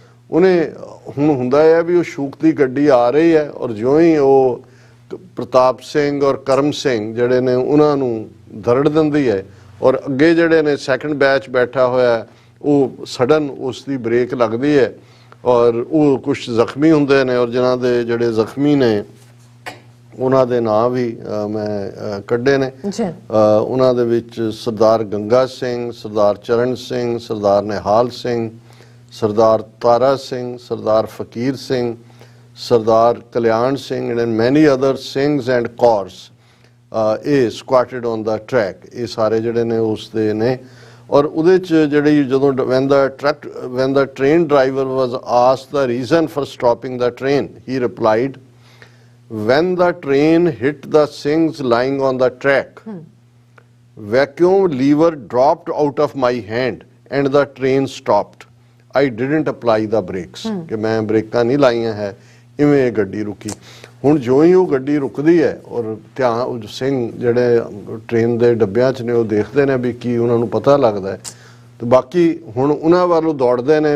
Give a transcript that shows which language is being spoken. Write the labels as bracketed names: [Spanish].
[Punjabi] ਉਹਨੇ ਹੁਣ ਹੁੰਦਾ ਹੈ ਵੀ ਉਹ ਸ਼ੂਕ ਦੀ ਗੱਡੀ ਆ ਰਹੀ ਹੈ ਔਰ ਜਿਉਂ ਹੀ ਉਹ ਪ੍ਰਤਾਪ ਸਿੰਘ ਔਰ ਕਰਮ ਸਿੰਘ ਜਿਹੜੇ ਨੇ ਉਹਨਾਂ ਨੂੰ ਦਰੜ ਦਿੰਦੀ ਹੈ ਔਰ ਅੱਗੇ ਜਿਹੜੇ ਨੇ ਸੈਕੰਡ ਬੈਚ ਬੈਠਾ ਹੋਇਆ ਉਹ ਸਡਨ ਉਸ ਦੀ ਬ੍ਰੇਕ ਲੱਗਦੀ ਹੈ ਔਰ ਉਹ ਕੁਝ ਜ਼ਖਮੀ ਹੁੰਦੇ ਨੇ ਔਰ ਜਿਨ੍ਹਾਂ ਦੇ ਜਿਹੜੇ ਜ਼ਖਮੀ ਨੇ ਉਹਨਾਂ ਦੇ ਨਾਂ ਵੀ ਮੈਂ ਕੱਢੇ ਨੇ। ਉਹਨਾਂ ਦੇ ਵਿੱਚ ਸਰਦਾਰ ਗੰਗਾ ਸਿੰਘ, ਸਰਦਾਰ ਚਰਨ ਸਿੰਘ, ਸਰਦਾਰ ਨਿਹਾਲ ਸਿੰਘ, ਸਰਦਾਰ ਤਾਰਾ ਸਿੰਘ, ਸਰਦਾਰ ਫਕੀਰ ਸਿੰਘ, ਸਰਦਾਰ ਕਲਿਆਣ Singh [English] and many other singhs and corps ਇਹ squatted on the track, [Punjabi] ਇਹ ਸਾਰੇ ਜਿਹੜੇ ਨੇ ਉਸ ਦੇ ਨੇ ਔਰ ਉਹਦੇ ਚ ਜਿਹੜੀ ਜਦੋਂ [English] when the train driver was asked the reason for stopping the train, he replied, when the train hit the Singhs lying on the track, vacuum lever dropped out of my hand and the train stopped. I didn't apply the brakes, [Punjabi] ਕਿ ਮੈਂ ਬ੍ਰੇਕਾਂ ਨਹੀਂ ਲਾਈਆਂ ਹੈ, ਇਵੇਂ ਗੱਡੀ ਰੁਕੀ। ਹੁਣ ਜੋ ਹੀ ਉਹ ਗੱਡੀ ਰੁਕਦੀ ਹੈ ਔਰ ਧਿਆਨ ਸਿੰਘ ਜਿਹੜੇ ਟ੍ਰੇਨ ਦੇ ਡੱਬਿਆਂ 'ਚ ਨੇ ਉਹ ਦੇਖਦੇ ਨੇ ਵੀ ਕੀ ਉਹਨਾਂ ਨੂੰ ਪਤਾ ਲੱਗਦਾ ਹੈ ਤੇ ਬਾਕੀ ਹੁਣ ਉਹਨਾਂ ਵੱਲੋਂ ਦੌੜਦੇ ਨੇ।